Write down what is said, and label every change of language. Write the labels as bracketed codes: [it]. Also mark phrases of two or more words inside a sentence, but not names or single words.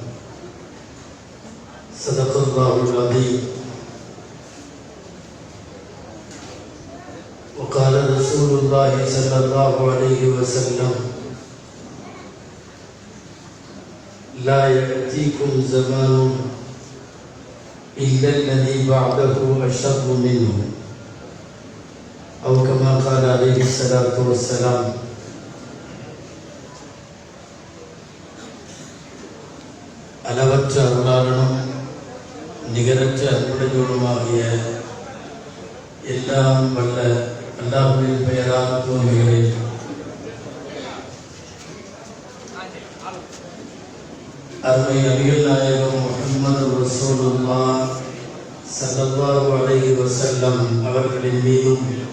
[ar] صدق الله العظيم وقال رسول الله صلى الله عليه وسلم لا يأتيكم زمان إلا الذي بعده أشر منه أو كما قال عليه الصلاة والسلام. [ta] அளவற்ற அருளாளனும் நிகரற்ற அன்புடையோனுமாகிய எல்லாம் வல்ல அல்லாஹ்வின் பெயரால் துவங்குகிறேன். அருமை நபிகள் நாயகம் முஹம்மது ரசூலுல்லாஹ் [ar] صلى الله عليه وسلم [ta] அவர்களின் மீதும்